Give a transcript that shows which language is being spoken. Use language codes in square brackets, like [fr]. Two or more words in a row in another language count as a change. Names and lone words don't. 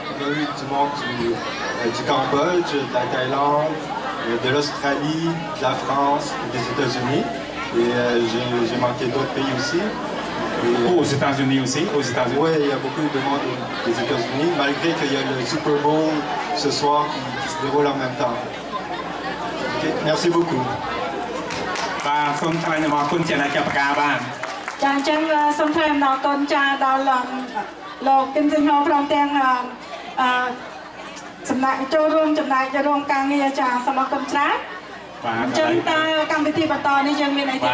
[fr] On a eu du monde du Cambodge, de la Thaïlande, de l'Australie, de la France et des États-Unis. Et j'ai manqué d'autres pays aussi. Aux États-Unis aussi, aux États-Unis. Oui, il y a beaucoup de monde des États-Unis, malgré qu'il y a le Super Bowl ce soir qui se déroule en même temps. Okay, merci beaucoup. [km] បាទសូមថ្លែងអំណរគុណជាអ្នកចាប់ផ្កាបាទ ចាអញ្ចឹងសូមថ្លែងអំណរគុណចាដល់លោកគិនស៊ីហូព្រមទាំងសំណាក់ចូលរួមចំណាយរងការងារចាសូមអរគុណច្រើនបាទអញ្ចឹងតើកម្មវិធីបន្តនេះយើងមានអីទៀត